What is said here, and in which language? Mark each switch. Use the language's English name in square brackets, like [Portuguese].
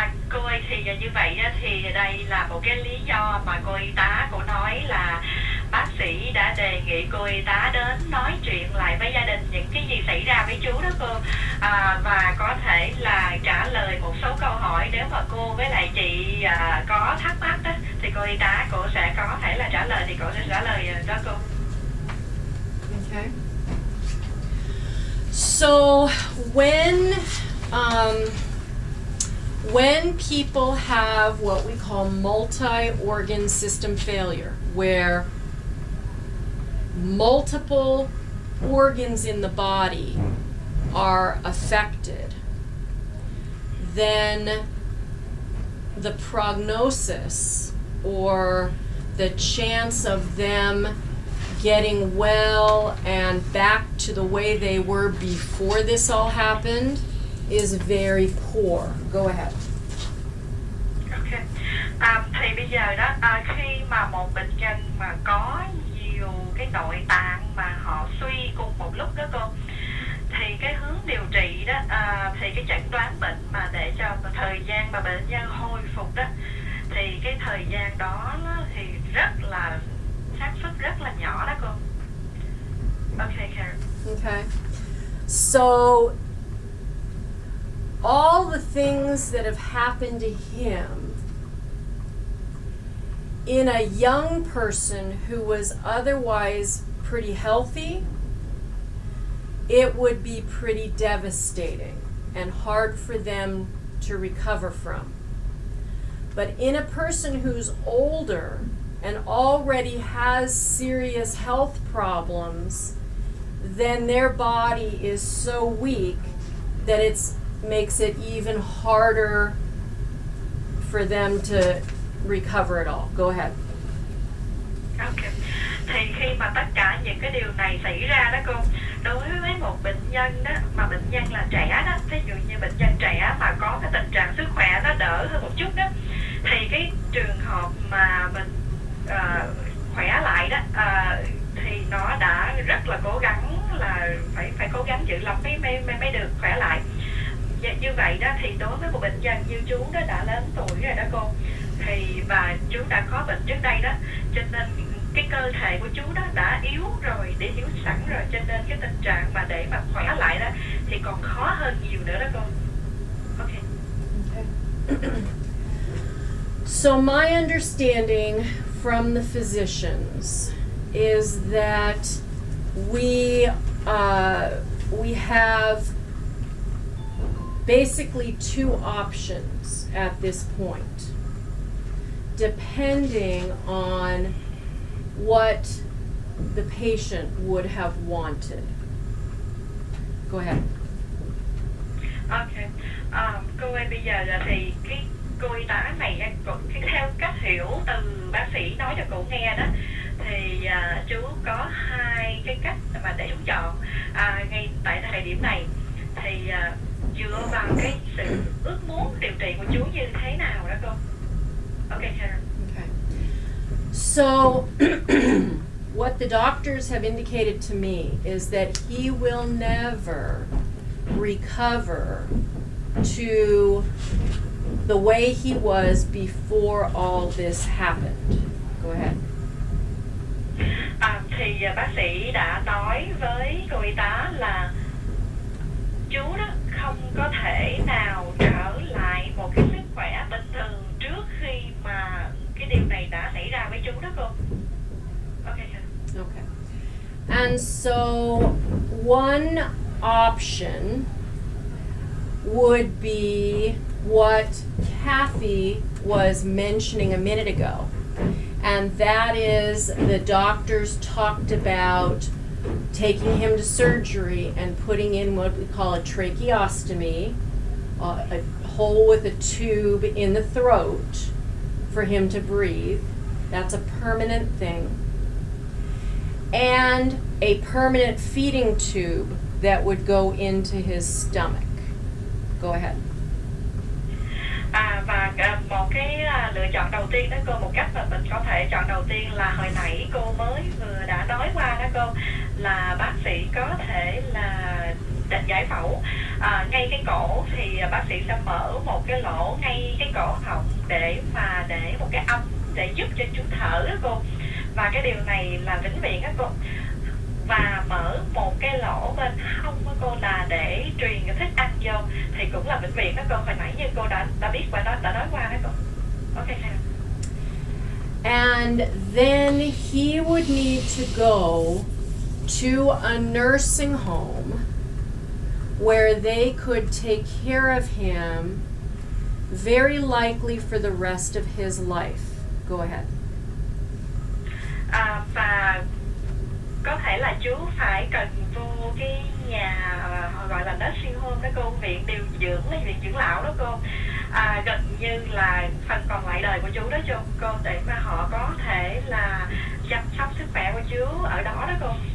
[Vietnamese] Cô ơi, thì như vậy thì đây là một cái lý do mà cô y tá cô nói là bác sĩ đã đề nghị cô y tá đến nói chuyện lại với gia đình những cái gì xảy ra với chú đó cô, và có thể là trả lời một số câu hỏi. Nếu mà cô với lại chị có thắc mắc đó thì cô y tá cô sẽ có thể là trả lời, thì cô sẽ trả lời đó cô. [English] Okay. So when people have what we call multi-organ system failure, where multiple organs in the body are affected, then the prognosis or the chance of them getting well and back to the way they were before this all happened is very poor. Go ahead. Okay. [Vietnamese] Thì bây giờ đó, khi mà một bệnh nhân mà có nhiều cái nội tạng mà họ suy cùng một lúc đó cô, thì cái hướng điều trị đó, thì cái chẩn đoán bệnh mà để cho thời gian mà bệnh nhân hồi phục đó, thì cái thời gian đó thì rất là xác suất rất là nhỏ đó cô. [English] Okay, Karen. Okay. So all the things that have happened to him in a young person who was otherwise pretty healthy, it would be pretty devastating and hard for them to recover from. But in a person who's older and already has serious health problems, then their body is so weak that it makes it even harder for them to recover it all. Go ahead. Okay. [Vietnamese] Thì khi mà tất cả những cái điều này xảy ra đó cô, đối với một bệnh nhân đó, mà bệnh nhân là trẻ đó, ví dụ như bệnh nhân trẻ mà có cái tình trạng sức khỏe nó đỡ hơn một chút đó, thì cái trường hợp mà mình khỏe lại đó, thì nó đã rất là cố gắng, là phải cố gắng dữ lắm mới được khỏe lại. Như vậy đó thì đối với một bệnh nhân như chú đó đã lớn tuổi rồi đó cô, thì và chú đã có bệnh trước đây đó, cho nên cái cơ thể của chú đó đã yếu rồi, để yếu sẵn rồi, cho nên cái tình trạng mà để mà khỏe lại đó thì còn khó hơn nhiều nữa đó cô. [English] Okay. So my understanding from the physicians is that we have basically two options at this point, depending on what the patient would have wanted. Go ahead. Okay. [Vietnamese] Cô ơi, bây giờ là thì cái cô y tá này theo cách hiểu từ bác sĩ nói cho cô nghe đó, thì chú có hai cái cách mà để chú chọn ngay tại thời điểm này, thì dựa vào cái sự ước muốn điều trị của chú như thế nào đó cô. [English] Okay, Karen. Okay. So what the doctors have indicated to me is that he will never recover to the way he was before all this happened. Go ahead. [Vietnamese] Thì bác sĩ đã nói với cô y tá là chú đó không có thể nào trở lại một cái sức khỏe bình thường trước khi mà cái điều này đã xảy ra với chú đó cô. [English] Okay. Okay. And so one option would be what Kathy was mentioning a minute ago. And that is the doctors talked about taking him to surgery and putting in what we call a tracheostomy, a hole with a tube in the throat for him to breathe. That's a permanent thing. And a permanent feeding tube that would go into his stomach. Go ahead. [Vietnamese] Và một cái lựa chọn đầu tiên đó cô, một cách mà mình có thể chọn đầu tiên là hồi nãy cô mới vừa đã nói qua đó cô, là bác sĩ có thể là giải phẫu ngay cái cổ, thì bác sĩ sẽ mở một cái lỗ ngay cái cổ họng để một cái ống để giúp cho chú thở đó cô, và cái điều này là vĩnh viễn đó cô. Và mở một cái lỗ bên hông đó cô là để truyền cái thức ăn vô, thì cũng là vĩnh viễn đó cô. Hồi nãy như cô đã biết và đã nói qua đó cô. [English] Ok. And then he would need to go to a nursing home where they could take care of him, very likely for the rest of his life. Go ahead. [Vietnamese] Và có thể là chú phải cần vô cái nhà gọi là nursing home đó cô, viện điều dưỡng, viện dưỡng lão đó cô, gần như là phần còn lại đời của chú đó cô, để mà họ có thể là chăm sóc sức khỏe của chú ở đó đó cô.